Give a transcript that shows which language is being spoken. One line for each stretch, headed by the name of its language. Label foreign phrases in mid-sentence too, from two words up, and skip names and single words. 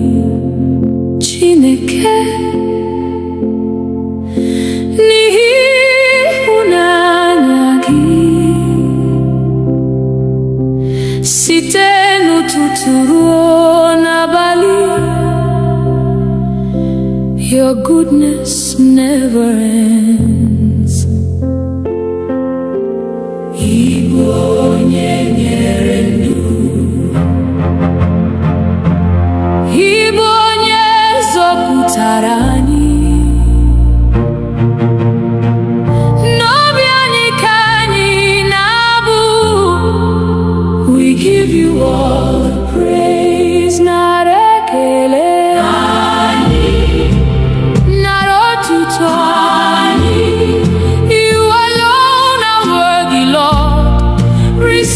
Igbo: Chineke n'ihi ịhụnanya gị site n'ụtụtụ ruo n'abalị.
English: Your goodness never ends.
Igbo: Igbo onye nyere ndụ. Igbo onye zọpụtara anyị. N'obi anyị ka anyị na-abụ.
English: We give you all the praise.
Igbo: Nara ekele. Nara otuto.
English: You alone are worthy, Lord.